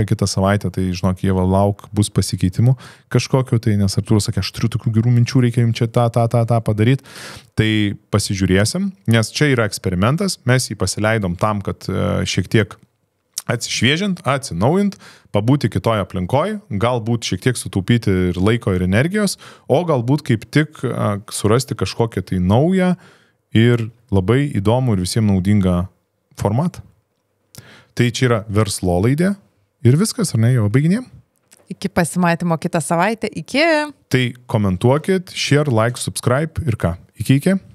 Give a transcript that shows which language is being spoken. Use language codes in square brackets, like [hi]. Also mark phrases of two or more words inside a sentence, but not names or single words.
[lt] kitą savaitę, tai žinok, Ieva, lauk, bus pasikeitimų kažkokiu, tai nes Artūras sakė, aš turiu tokių gerų minčių, reikia jums čia tą padaryti, tai pasižiūrėsim, nes čia yra eksperimentas, mes jį pasileidom tam, kad šiek tiek atsišviežint, atsinaujint, pabūti kitoje aplinkoje, galbūt šiek tiek sutaupyti ir laiko ir energijos, o galbūt kaip tik surasti kažkokią tai naują ir labai įdomų ir visiems naudingą formatą. Tai čia yra Verslolaidė ir viskas, ar ne, jau baiginėm? Iki pasimatymo kitą savaitę, iki. Tai komentuokit, [en] share, like, subscribe [lt] ir ką? Iki.